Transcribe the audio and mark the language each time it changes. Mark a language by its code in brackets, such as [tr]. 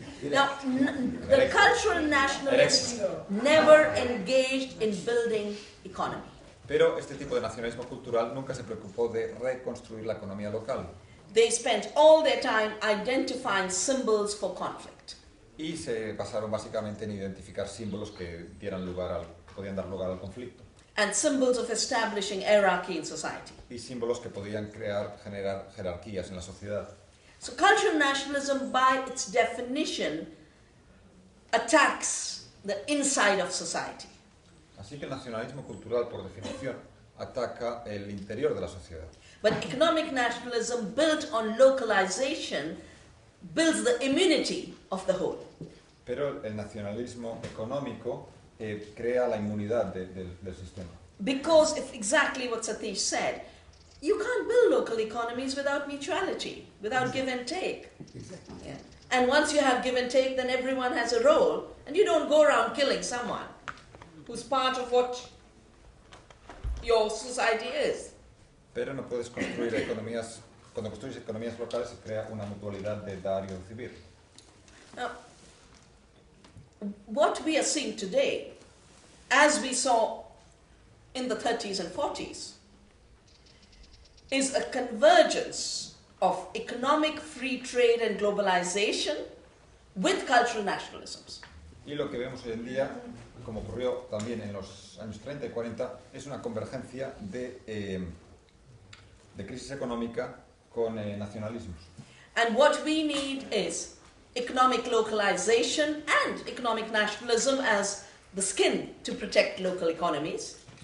[en] Now, the cultural nationalists never engaged in building economy. [es] Pero este tipo de nacionalismo cultural nunca se preocupó de reconstruir la economía local. [en] They spent all their time identifying symbols for conflict. [es] y se basaron básicamente en identificar símbolos que podían dar lugar al conflicto [en] and symbols of establishing hierarchy in society. [es] y símbolos que podían generar jerarquías en la sociedad. [en] So cultural nationalism, by its definition, attacks the inside of society. [es] Así que el nacionalismo cultural, por definición, ataca el interior de la sociedad. [en] But economic nationalism, built on localization, builds the immunity of the whole. [es] Pero el nacionalismo económico crea la inmunidad del sistema. [en] Because if exactly what Satish said, you can't build local economies without mutuality, without give and take. Exactly. Yeah. And once you have give and take, then everyone has a role, and you don't go around killing someone who's part of what your society is. [es] Pero no puedes construir economías, cuando construyes economías locales se crea una mutualidad de dar y recibir. [en] Now, what we are seeing today, as we saw in the 30s and 40s, is a convergence of economic free trade and globalization with cultural nationalisms. [es] Y lo que vemos hoy en día, como ocurrió también en los años 30 y 40, es una convergencia de crisis económica con nacionalismos. [en] And what we need is economic localization and economic nationalism as the skin to protect local economies.